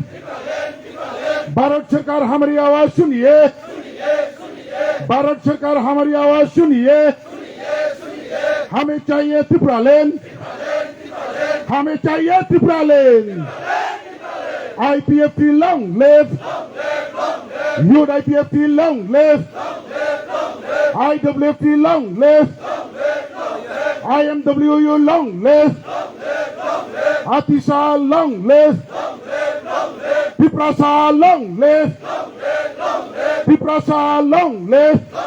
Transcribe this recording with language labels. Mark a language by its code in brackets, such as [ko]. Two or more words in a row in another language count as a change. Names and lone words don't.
[hi] भारत सरकार हमारी आवाज सुनिए, भारत सरकार हमारी आवाज सुनिए। हमें चाहिए त्रिपुरा लैंड, हमें चाहिए त्रिपुरा लैंड। [en] IPFT long live, Youth IPFT long live, IWFT long live, IMWU long live, Atisa long live, Piprasa long live, Piprasa long live,